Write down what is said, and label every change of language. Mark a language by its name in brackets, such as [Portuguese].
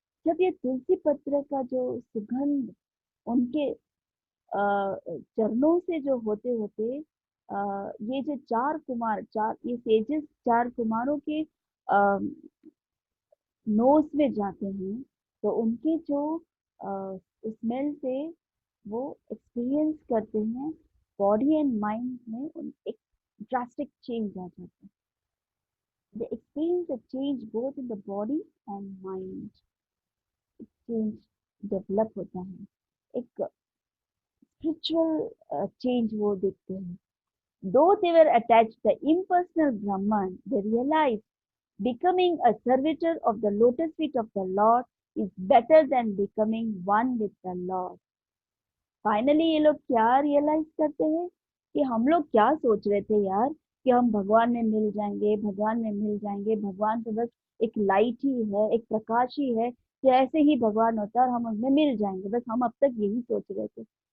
[Hindi] जब ये तुलसी पत्र का जो सुगंध उनके चरणों से जो होते होते ये जो चार कुमार, चार ये सेजेस, चार कुमारों के नोज में जाते हैं, तो उनके जो स्मेल से वो एक्सपीरियंस करते हैं, बॉडी एंड माइंड में एक ड्रास्टिक चेंज आ जाता है। [English] they experience a change both in the body and mind, [Hindi] change develop होता है, एक स्पिरिचुअल चेंज वो देखते हैं। [English] Though they were attached to the impersonal Brahman, they realized becoming a servitor of the lotus feet of the Lord is better than becoming one with the Lord। [Hindi] Finally ये लोग क्या realise करते हैं कि हम लोग क्या सोच रहे थे यार, कि हम भगवान में मिल जाएंगे, भगवान में मिल जाएंगे, भगवान तो बस एक लाइट ही है, एक प्रकाश ही है, कि ऐसे ही भगवान होता है और हम उसमें मिल जाएंगे, बस हम अब तक यही सोच रहे थे।